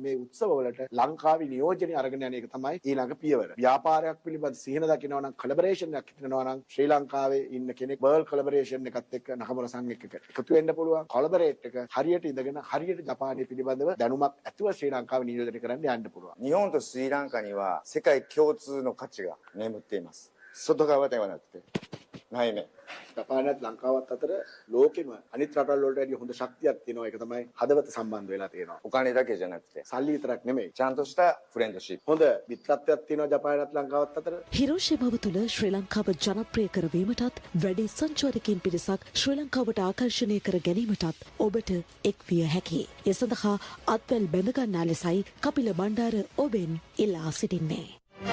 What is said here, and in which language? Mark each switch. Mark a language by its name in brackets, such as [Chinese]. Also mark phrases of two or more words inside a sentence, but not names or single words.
[Sinhala] මේ උත්සවවලට ලංකාවේ නියෝජනය අරගෙන යන එක තමයි ඊළඟ පියවර. ව්‍යාපාරයක් පිළිබඳ සිහින දකිනවා නම් කොලැබොරේෂන් එකක් හිතනවා නම් ශ්‍රී ලංකාවේ ඉන්න කෙනෙක් [English] world collaboration [Sinhala] එකත් එක්ක නකමුර සංඝ එක්ක එකතු වෙන්න පුළුවන්. කොලැබොරේට් එක හරියට ඉඳගෙන හරියට ජපානය පිළිබඳව දැනුමක් ඇතුව ශ්‍රී ලංකාව නියෝජනය කරන්න යන්න පුළුවන්. [Japanese] 日本とスリランカには世界共通の価値が眠っています。外側ではなくて内面。 [Sinhala] ජපානයත් ලංකාවත් අතර ලෝකෙම අනිත් රටවල් වලට වැඩිය හොඳ ශක්තියක් තියෙනවා. ඒක තමයි හදවත සම්බන්ධ වෙලා තියෙනවා. [Japanese] お金だけじゃなくて [Sinhala] සල්ලි විතරක් නෙමෙයි. [Japanese] ちゃんとしたフレンドシップ。 [Sinhala] හොඳ මිත්‍රත්වයක් තියෙනවා ජපානයත් ලංකාවත් අතර. හිරෝෂිමාව තුළ ශ්‍රී ලංකාව ජනප්‍රිය කරවීමටත් වැඩි සංචාරකයින් පිරිසක් ශ්‍රී ලංකාවට ආකර්ෂණය කර ගැනීමටත් ඔබට එක් විය හැකියි. ඒ සඳහා අත්වැල් බැඳ ගන්නා ලෙසයි කපිල බණ්ඩාර ඔබෙන් ඉල්ලා සිටින්නේ.